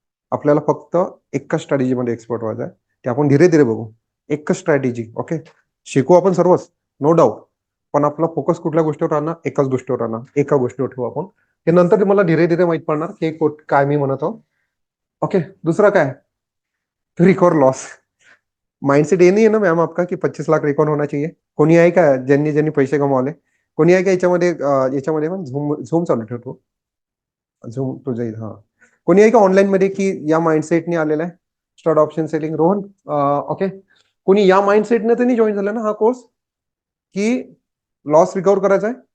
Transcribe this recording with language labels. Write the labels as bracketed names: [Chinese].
[Marathi] आपल्याला फक्त एकच स्ट्रॅटेजीमध्ये एक्सपर्ट व्हायचं आहे. ते आपण [Hindi] धीरे धीरे [Marathi] बघू. एकच स्ट्रॅटेजी. ओके, शिकू आपण सर्वच, नो डाऊट. पण आपला फोकस कुठल्या गोष्टीवर राहणार, एकाच गोष्टीवर राहणार. एका गोष्टीवर ठेवू आपण. हे नंतर तुम्हाला [Hindi] धीरे धीरे [Marathi] माहित पडणार की काय मी म्हणत आहो. ओके, दुसरा काय, रिकॉर्ड लॉस. [Hindi] माइंडसेट ये नहीं है ना मैम आपका कि 25 लाख रिकॉर्ड होना चाहिए. [Marathi] कोणी आहे का ज्यांनी ज्यांनी पैसे कमावले? कोणी आहे का याच्यामध्ये पण झूम झूम चालू ठेवतो. झूम तो जाईल. हा, कोणी आहे का ऑनलाईन मध्ये की या माइंडसेटने आलेला आहे start option selling? Rohan, okay. कोणी या माइंडसेटने तर नाही जॉईन झालं ना हा कोर्स की लॉस रिकवर करायचा आहे?